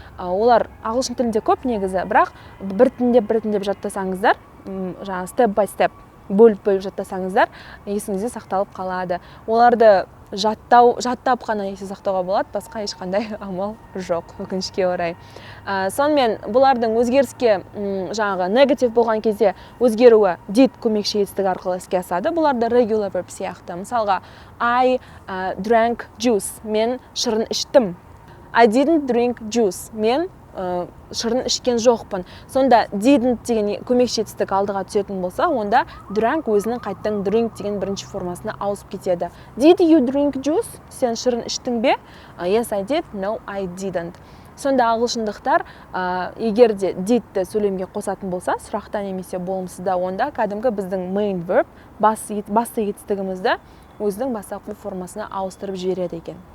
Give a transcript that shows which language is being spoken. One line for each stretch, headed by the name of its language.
Kazakh: Олар ағылшын тілінде көп негізі, бірақ біртіндеп жаттасаңыздар, жаңа
English: step by step
Kazakh: бөліп жаттасаңыздар, есіңізде сақталып қалады. Оларды жаттап қана есте сақтауға болады, басқа ешқандай амал жоқ, өкінішке орай. Сонымен бұлардың өзгеріске жаңағы негатив болған кезде өзгеруі did көмекші етістік арқылы іске асады. Бұларды regular verb сияқты. Мысалға,
English: I drank juice,
Kazakh: мен шырын іштім.
English: I didn't drink juice,
Kazakh: мен шырын ішкен жоқпын. Сонда didn't деген көмекші етістік алдыға түсетін болса, онда drank өзінің қайттан drink деген бірінші формасына ауысып кетеді.
English: Did you drink juice?
Kazakh: Сен шырын іштің бе?
English: Yes, I did. No, I didn't.
Kazakh: Сонда ағылшындықтар егер де didті сөйлемге қосатын болса, сұрақта немесе болымсызда, онда кәдімгі біздің main verb, басты етістігімізді өзінің бастапқы формасына ауыстырып жібереді екен.